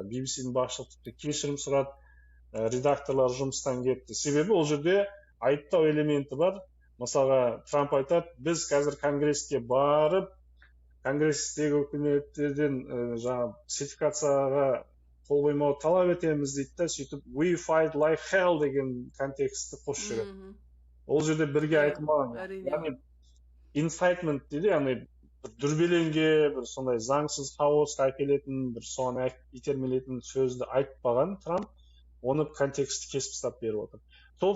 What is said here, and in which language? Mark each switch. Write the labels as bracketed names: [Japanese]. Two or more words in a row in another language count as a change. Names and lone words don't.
[Kazakh] BBC-дің басшылығы кешірім сұрады, редакторлар жұмыстан кетті. Себебі ол жерде айыптау элементі бар. Мысалға Трамп айтады, біз қазір Конгресске барып, Конгресстегі үкіметтерден сертификацияға қол қоймауды талап етеміз дейді да, сөйтіп [English] we fight like hell [Kazakh] деген контекстті қосып жүреді. Ол жерде бірге айтылмаған. Яғни incitement дейді, яғни бір дүрбелеңге, бір сондай заңсыз хаосқа әкелетін, бір соған итермелейтін сөзді айтпаған Трамп, оны контекстті кесіп тастап беріп отыр.